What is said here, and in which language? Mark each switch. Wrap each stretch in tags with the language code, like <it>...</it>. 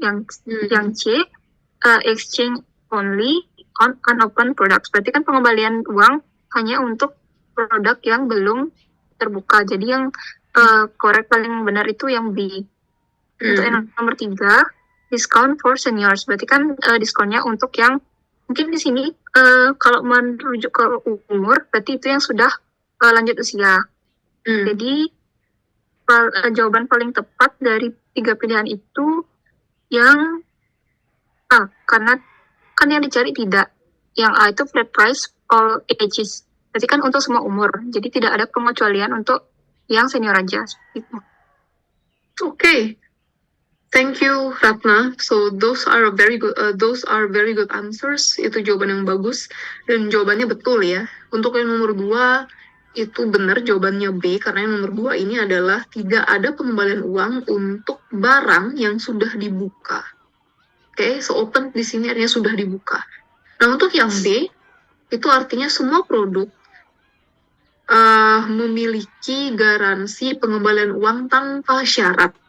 <id>Yang</id> <en>C, exchange only on unopened products.</en> <id>Berarti kan pengembalian uang hanya untuk produk yang belum terbuka. Jadi yang korek paling benar itu yang B. Untuk yang nomor 3,</id> <en>discount for seniors.</en> <id>Berarti kan diskonnya untuk yang mungkin di sini kalau merujuk ke umur, berarti itu yang sudah lanjut usia. Jadi jawaban paling tepat dari 3 pilihan itu yang A, karena kan yang dicari tidak. Yang A itu</id> <en>flat price all ages.</en> <id>Berarti kan untuk semua umur. Jadi tidak ada pengecualian untuk yang senior aja.</id> <en>Okay. Thank you, Ratna. So those are very good answers.</en> <id>Itu jawaban yang bagus dan jawabannya betul ya. Untuk yang nomor 2 itu benar jawabannya B, karena yang nomor 2 ini adalah tidak ada pengembalian uang untuk barang yang sudah dibuka. Oke, so open di sini artinya sudah dibuka. Nah, untuk yang B itu artinya semua produk memiliki garansi pengembalian uang tanpa syarat.</id>